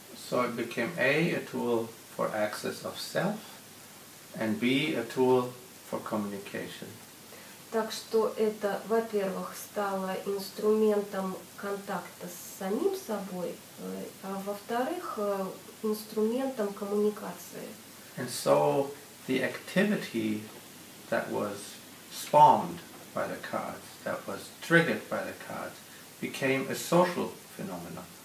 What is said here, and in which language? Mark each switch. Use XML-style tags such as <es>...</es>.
<en>So it became a tool for access of self, and B, a tool for communication.</en> <ru>Так что это, во-первых, стало инструментом контакта с самим собой, а во-вторых, инструментом коммуникации.</ru> <en>And so the activity that was spawned by the cards, that was triggered by the cards, became a social phenomenon.</en>